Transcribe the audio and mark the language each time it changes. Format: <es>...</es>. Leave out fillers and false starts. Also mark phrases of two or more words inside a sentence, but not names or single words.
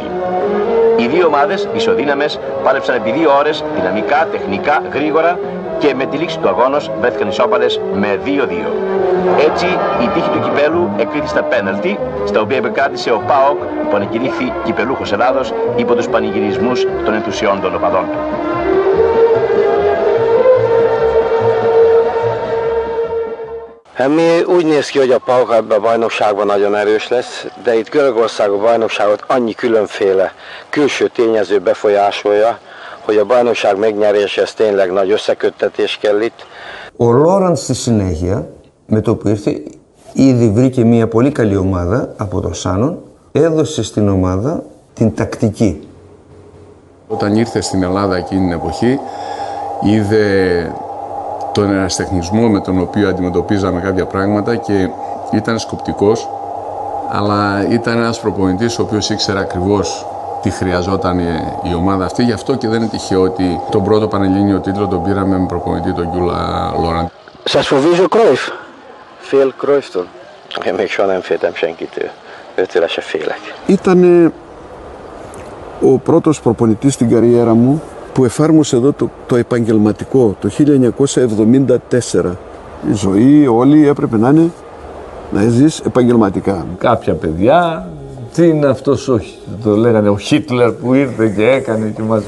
<el>Οι δύο ομάδες, ισοδύναμες, πάλεψαν επί 2 ώρες, δυναμικά, τεχνικά, γρήγορα και με τη λήξη του αγώνος βρέθηκαν ισόπαλες με 2-2. Έτσι, η τύχη του κυπέλου εκκρίθη στα πέναλτι, στα οποία επεκράτησε ο ΠΑΟΚ που ανακηρύχθη κυπελούχος Ελλάδος υπό τους πανηγυρισμούς των ενθουσιών των οπαδών του.</el> <hu>Mi úgy néz ki, hogy a PAOK ebben a bajnokságban nagyon erős lesz, de itt Görögország a bajnokságot annyi különféle külső tényező befolyásolja, hogy a bajnokság megnyeréséhez tényleg nagy összeköttetés kell itt.</hu> <el>Ο Λόραντ στη συνέχεια, με το που ήρθε, ήδη βρήκε μια πολύ καλή ομάδα από το Σάνον, έδωσε στην ομάδα την τακτική. Όταν ήρθε στην Ελλάδα εκείνη την εποχή, είδε τον ερασιτεχνισμό με τον οποίο αντιμετωπίζαμε κάποια πράγματα και ήταν σκοπτικός, αλλά ήταν ένας προπονητής ο οποίος ήξερε ακριβώς τι χρειαζόταν η ομάδα αυτή. Γι' αυτό και δεν είναι τυχαίο ότι τον πρώτο πανελλήνιο τίτλο τον πήραμε με προπονητή τον Γκιούλα Λόραντ. Σας φοβίζει ο Κρόιφ?</el> <hu>Fél Cruyfftól? Én még soha nem féltem senkitől. Őtőle se félek.</hu> <el>Ήταν ο πρώτος προπονητής στην καριέρα μου που εφάρμοσε εδώ το επαγγελματικό το 1974. Η ζωή όλη έπρεπε να είναι να ζεις επαγγελματικά. Κάποια παιδιά, τι είναι αυτός το λέγανε ο Χίτλερ που ήρθε και έκανε και μας...</el>